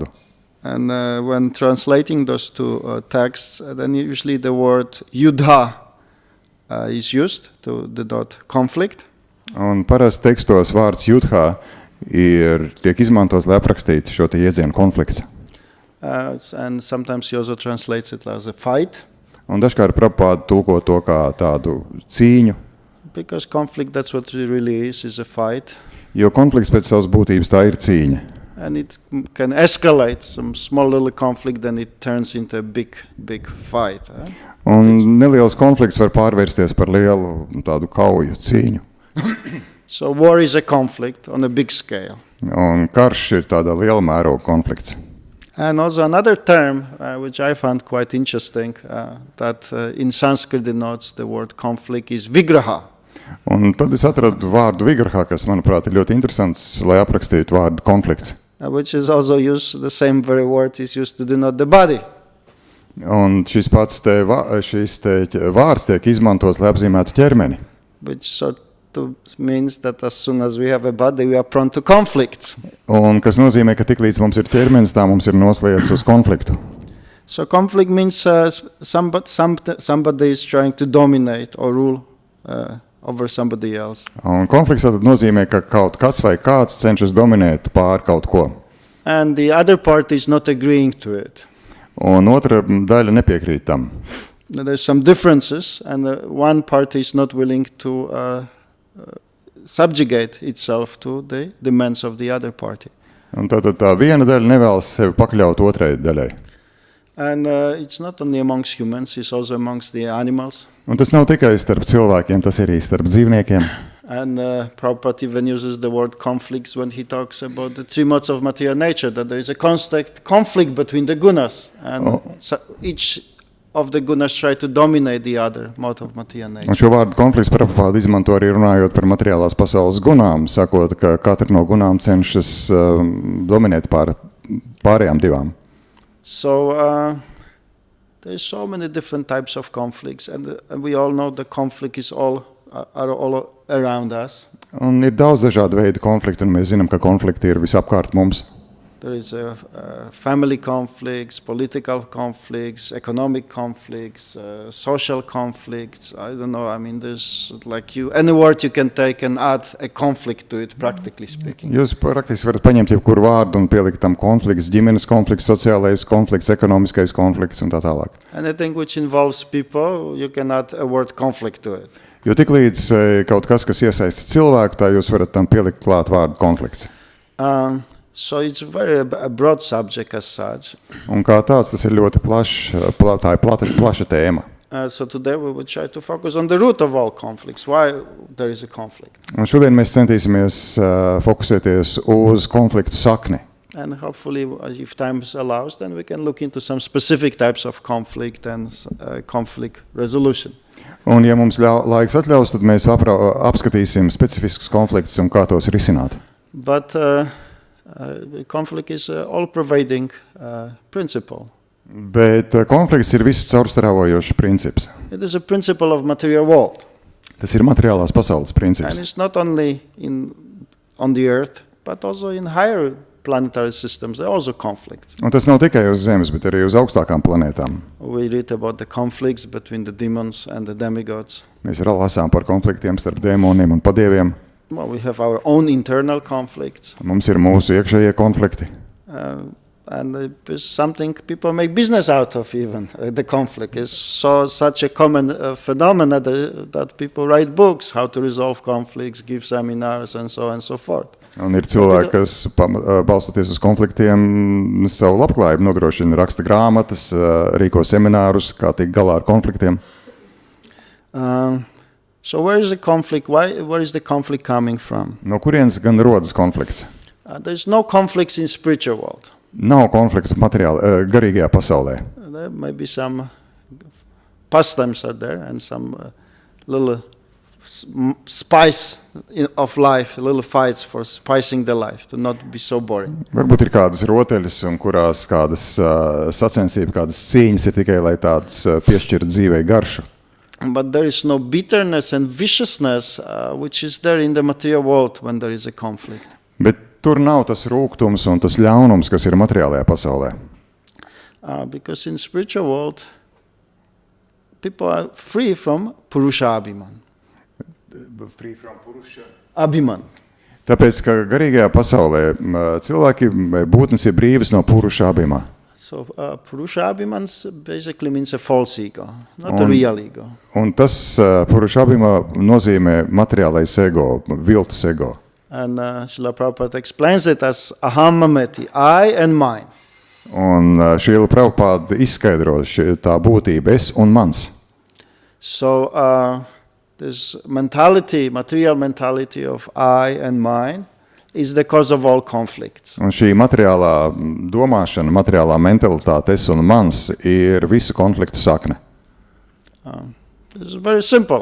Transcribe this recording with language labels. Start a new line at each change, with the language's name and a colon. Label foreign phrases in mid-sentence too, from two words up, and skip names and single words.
English: And when translating those two texts, then usually the word yudha is used to denote conflict.
Latvian: Un parasti tekstos vārds yudha tiek izmantos, lai aprakstītu šo te iedzienu konflikts.
English: And sometimes he also translates it as a fight.
Latvian: Un dažkārt Prabhupada tulko to kā tādu cīņu.
English: Because conflict, that's what it really is a fight.
Latvian: Jo konflikts pēc savas būtības tā ir cīņa.
English: And it can escalate some small little conflict, then it turns into a big fight.
Latvian: Un neliels konflikts var pārvērsties par lielu tādu kauju cīņu.
English: So war is a conflict on a big scale.
Latvian: Un karš ir tāda liela mēroga konflikts.
English: And also another term, which I found quite interesting, that in Sanskrit denotes the word conflict is vigraha.
Latvian: Un tad es atradu vārdu vigraha, kas, manuprāt, ir ļoti interesants, lai aprakstītu vārdu konflikts.
English: Which is also used, the same very word is used to denote the body.
Latvian: Un šis vārds tiek izmantots, lai apzīmētu ķermeni.
English: Which sort of means that as soon as we have a body, we are prone to conflicts.
Latvian: Un kas nozīmē, ka tiklīdz mums ir ķermenis, tā mums ir noslēdz uz konfliktu.
English: So conflict means somebody is trying to dominate or rule over somebody else.
Latvian: Un konflikts tad nozīmē, ka kaut kas vai kāds cenšas dominēt pār kaut ko.
English: And the other party is not agreeing to it.
Latvian: Un otra daļa nepiekrīt tam.
English: There's some differences, and one party is not willing to subjugate itself to the demands of the other party.
Latvian: Un tā viena daļa nevēlas sevi pakļaut otrai daļai.
English: And it's not only amongst humans, it's also amongst the animals.
Latvian: Un tas nav tikai starp cilvēkiem, tas ir arī starp dzīvniekiem.
English: And Prabhupada even uses the word conflicts when he talks about the three modes of material nature, that there is a constant conflict between the gunas. And so each of the gunas try to dominate the other mode of material nature.
Latvian: Un šo vārdu konflikts Prabhupada izmanto arī runājot par materiālās pasaules gunām, sakot, ka katra no gunām cenšas dominēt pārējām divām.
English: So there's so many different types of conflicts, and we all know the conflict is are all around us.
Latvian: Un ir daudz dažādu veidu konfliktu, un mēs zinām, ka konflikti ir visapkārt mums.
English: There is family conflicts, political conflicts, economic conflicts, social conflicts. I don't know. I mean, there's like any word you can take and add a conflict to it, practically speaking.
Latvian: Jūs praktiski varat paņemt jebkuru vārdu un pielikt tam konflikts, ģimenes konflikts, sociālais konflikts, ekonomiskais konflikts un tā tālāk.
English: Anything which involves people, you can add a word conflict to it.
Latvian: Jo tiklīdz kaut kas iesaista cilvēku, tā jūs varat tam pielikt klāt vārdu konflikts.
English: So it's very a broad subject as such.
Latvian: Un kā tāds, tas ir ļoti tā ir plaša tēma.
English: So today we will try to focus on the root of all conflicts, why there is a conflict.
Latvian: Un šodien mēs centīsimies fokusēties uz konfliktu sakni.
English: And hopefully, if time allows, then we can look into some specific types of conflict and conflict resolution.
Latvian: Un ja mums laiks atļaus, tad mēs apskatīsim specifiskus konfliktus un kā tos risināt.
English: But conflict is all-pervading principle.
Latvian: Bet konflikts ir visu caurstrāvojošs princips.
English: It is a principle of material world.
Latvian: Tas ir materiālās pasaules princips.
English: And it's not only on the earth, but also in higher planetary systems. There are also conflicts.
Latvian: Un tas nav tikai uz Zemes, bet arī uz augstākām planētām.
English: We read about the conflicts between the demons and the demigods.
Latvian: Mēs lasām par konfliktiem starp dēmoniem un padieviem.
English: Well, we have our own internal conflicts.
Latvian: Mums ir mūsu iekšējie konflikti.
English: And it's something people make business out of even. The conflict is such a common phenomenon that people write books, how to resolve conflicts, give seminars, and so on and so forth.
Latvian: Un ir cilvēki, kas balstoties uz konfliktiem savu labklājību nodrošina, raksta grāmatas, rīko seminārus, kā tikt galā ar konfliktiem.
English: So where is the conflict? Where is the conflict coming from?
Latvian: No kurienes gan rodas konflikts?
English: There's no conflicts in spiritual world.
Latvian: Nav konfliktu garīgajā pasaulē.
English: There may be some pastimes are there and some little spice of life, little fights for spicing the life, to not be so boring.
Latvian: Varbūt ir kādas rotaļas, un kurās kādas sacensības, kādas cīņas ir tikai, lai tādus piešķirtu dzīvei garšu.
English: But there is no bitterness and viciousness which is there in the material world when there is a conflict.
Latvian: Bet tur nav tas rūgtums un tas ļaunums, kas ir materiālajā pasaulē.
English: Because in spiritual world, people are free from
Sanskrit: पुरुष अभिमान.
English: Free from purusha? Abhiman.
Latvian: Tāpēc, ka garīgajā pasaulē cilvēki būtnes ir brīvas no
Sanskrit: पुरुष अभिमा.
English: So
Sanskrit: पुरुष अभिमान
English: basically means a false ego, not a real ego.
Latvian: Un tas
Sanskrit: पुरुष अभिमा
Latvian: nozīmē materiālais ego, viltus ego.
English: And Srila Prabhupada explains it as
Sanskrit: अहं ममेति,
English: I and mine.
Latvian: Un Srila Prabhupada izskaidro tā būtība es un mans.
English: So this mentality, material mentality of I and mine is the cause of all conflicts.
Latvian: Un šī materiālā domāšana, materiālā mentalitāte es un mans ir visu konfliktu sakne.
English: This is very simple.